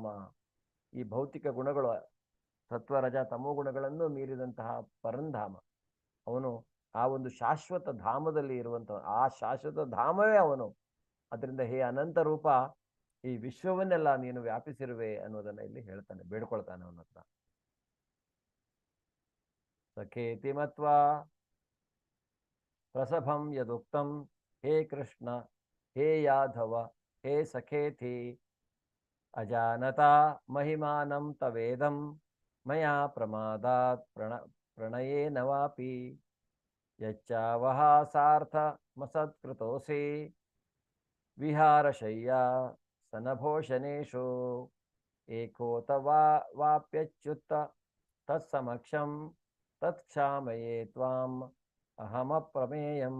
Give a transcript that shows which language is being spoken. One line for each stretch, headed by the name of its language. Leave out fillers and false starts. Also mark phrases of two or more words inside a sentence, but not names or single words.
Kannada: ಈ ಭೌತಿಕ ಗುಣಗಳು ಸತ್ವ ರಜ ತಮೋ ಗುಣಗಳನ್ನು ಮೀರಿದಂತಹ ಪರಂಧಾಮ ಅವನು. ಆ ಒಂದು ಶಾಶ್ವತ ಧಾಮದಲ್ಲಿ ಇರುವಂತಹ ಆ ಶಾಶ್ವತ ಧಾಮವೇ ಅವನು. ಅದರಿಂದ ಹೇ ಅನಂತ ರೂಪ, ಈ ವಿಶ್ವವನ್ನೆಲ್ಲ ನೀನು ವ್ಯಾಪಿಸಿರುವೆ ಅನ್ನೋದನ್ನ ಇಲ್ಲಿ ಹೇಳ್ತಾನೆ, ಬೇಡ್ಕೊಳ್ತಾನೆ ಅವನ ಹತ್ರ.
Sanskrit: ಸಖೇತಿ ಮತ್ವಾ ಪ್ರಸಭಂ ಯದುಕ್ತಂ, ಹೇ ಕೃಷ್ಣ ಹೇ ಯಾಧವ ಹೇ ಸಖೇತಿ, ಅಜಾನತಾ ಮಹಿಮಾನಂ ತವೇದಂ ಮಯಾ ಪ್ರಮಾದಾತ್ ಪ್ರಣಯೇನ ವಾಪಿ, ಯಚ್ಚಾವಹ ಸಾರ್ಥ ಮಸತ್ಕೃತೋಸಿ, ವಿಹಾರಶಯ್ಯಾ ಸನಭೋಷಣೇಶು, ಏಕೋತ ವಾಪ್ಯಚ್ಯುತ ತತ್ಸಮಕ್ಷಂ ತತ್ಕ್ಷಾಮಯೇ ತ್ವಾಂ ಅಹಮಪ್ರಮೇಯಂ.